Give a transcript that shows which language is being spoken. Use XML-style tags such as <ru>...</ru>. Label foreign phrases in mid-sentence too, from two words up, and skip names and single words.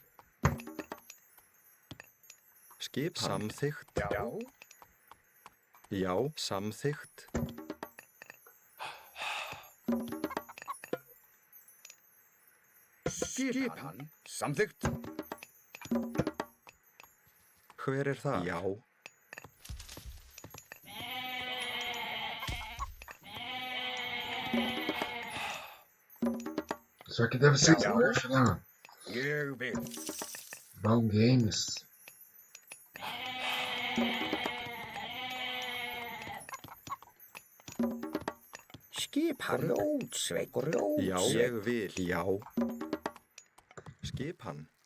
<is>Skipan. Samþykkt. Já. Já, samþykkt. Skipan. Samþykkt. Hver er það? Já.</is> <pt>Isso aqui deve ser Smurf, né, mano?</pt> <is>Ég vil.</is> <pt>Bom Games.</pt> <is>Skipan. Rótsveik og Já, ég vil. Já. Skipan.</is>